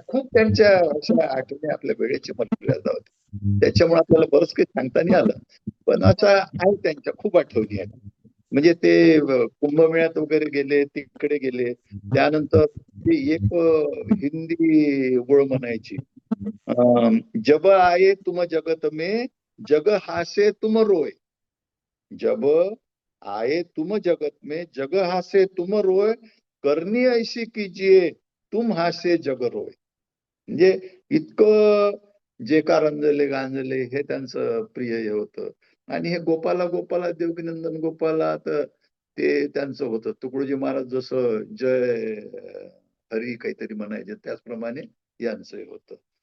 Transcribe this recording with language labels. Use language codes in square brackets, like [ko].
[mr] खूप त्यांच्या अशा आठवणी आपल्या वेळेची मर्यादा होती. त्याच्यामुळे आपल्याला बरंच काही सांगता नाही आलं. पण अशा आहे त्यांच्या खूप आठवणी आहेत. म्हणजे ते कुंभमेळ्यात वगैरे गेले, तिकडे गेले. त्यानंतर ते एक हिंदी ओळ म्हणायची. [hi] जब आये तुम जगत में, जग हासे तुम रोय. जब आए तुम जगत में, जग हासे तुम रोय, करनी ऐशी कीजिए तुम हासे जग रोय. [mr] म्हणजे इतकं जे का रंजले गांजले हे त्यांचं प्रिय हे होतं. आणि हे गोपाला गोपाला देवकीनंदन गोपाला, तर ते त्यांचं होतं. तुकडोजी महाराज जसं जय हरी काहीतरी म्हणायचे, त्याचप्रमाणे यांचं होतं.